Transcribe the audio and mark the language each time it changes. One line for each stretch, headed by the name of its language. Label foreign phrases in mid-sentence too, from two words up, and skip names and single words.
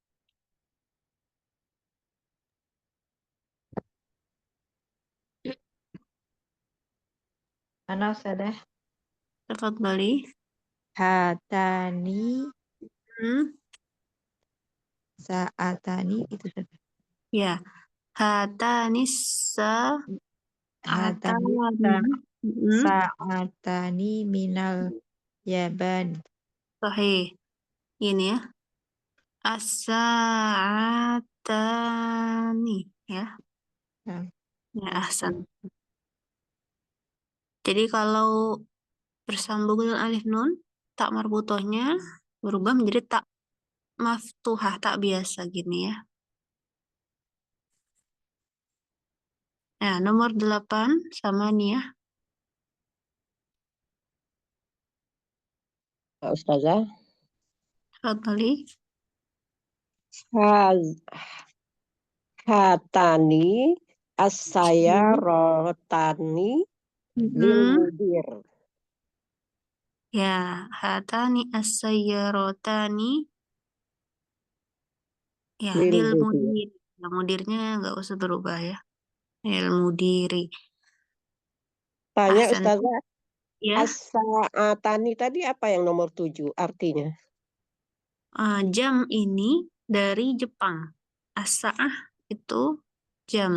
Indonesian: Mana Ustazah?
Arabic: tafadhali Hatani, hmm.
Indonesian: saatani itu Ustazah.
Arabic: يا هاتان Hatani sa'atani ساعتان من اليابان.
Indonesian: Sahih ini ya as-sa'atani ya Nah, ya ahsan jadi kalau bersambung dengan alif nun tak marbutohnya berubah menjadi tak maftuhah tak biasa gini ya. Nah, nomor 8 sama nih ya. Ustazah.
Arabic: Tafadhali. ها- هاتان السيارتان لل Mm-mm. mudir. يا، هاتان السيارتان يا Lil lil mudir. mudir.
Indonesian: Ya, mudirnya nggak usah berubah ya.
Arabic: لل مديرِ.
Indonesian: Tanya
Arabic: Ahsan.
Indonesian: Ustazah, Ya, as-sa'atani tadi apa yang nomor 7 artinya? jam ini dari Jepang. As-sa'ah itu jam.